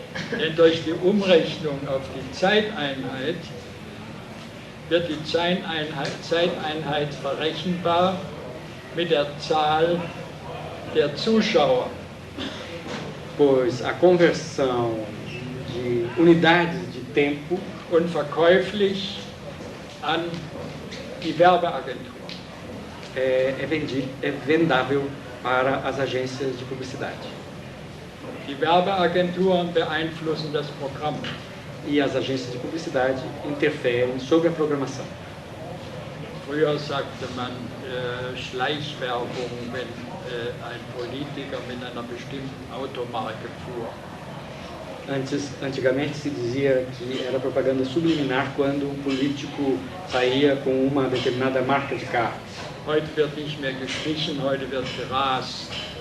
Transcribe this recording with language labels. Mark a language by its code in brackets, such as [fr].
[de] Denn durch die Umrechnung auf die Zeiteinheit wird die Zeiteinheit verrechenbar mit der Zahl der Zuschauer. [pt] Pois a conversão de unidades de tempo [de] und verkäuflich an die Werbeagentur. [pt] É vendável para as agências de publicidade. [de] Die Werbeagenturen beeinflussen das Programm. [pt] E as agências de publicidade interferem sobre a programação. [de] Früher sagte man Schleichwerbung, wenn ein Politiker mit einer bestimmten Automarke fuhr. [pt] Antigamente se dizia que era propaganda subliminar quando um político saía com uma determinada marca de carro. [de] Heute wird nicht mehr geschlichen, heute wird gerast.